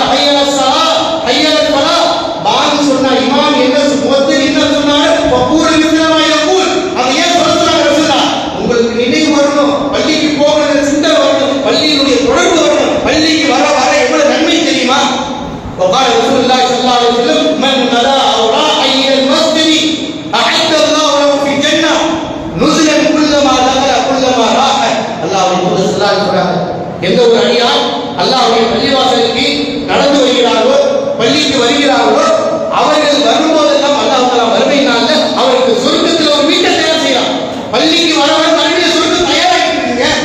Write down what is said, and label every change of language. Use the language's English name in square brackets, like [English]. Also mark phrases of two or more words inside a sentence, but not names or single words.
[Arabic] حي الصلاة حي الفلاح. [Tamil] பாங் சொன்னா இமாம் என்ன முஅத்தின் என்ன சொன்னாரு? [Arabic] فقولوا مثل ما يقول. [Tamil] அதை ஏன் சொல்றாங்க ரசூலுல்லாஹ்? உங்களுக்கு நினைவு வரணும், பள்ளிக்கு போகணும்னு சிந்தனை வரணும், பள்ளியினுடைய தொடர்பு வரணும். பள்ளிக்கு வர வர எவ்வளவு நன்மை தெரியுமா? [Arabic] وقال رسول الله صلى الله عليه وسلم من نرى او راح الى المسجد اعد الله له في الجنه نزلا كلما دخل كلما راح. [Tamil] அல்லாஹ்வுடைய தூதர் [Arabic] صلى الله عليه وسلم [Tamil] எந்த ஒரு அடியார் அல்லாஹ்வுடைய பள்ளிவாசலுக்கு நடந்து வருகிறார்களோ, பள்ளிக்கு வருகிறார்களோ, அவர்கள் வரும்போதெல்லாம் [Arabic] الله تعالى [Tamil] வறுமை நாள்ல அவருக்கு சொர்க்கத்தில் ஒரு வீட்டை தயார் செய்யலாம். பள்ளிக்கு வரவன் மறுபடியும் சொர்க்கம் தயாராகிட்டு இருக்குங்க.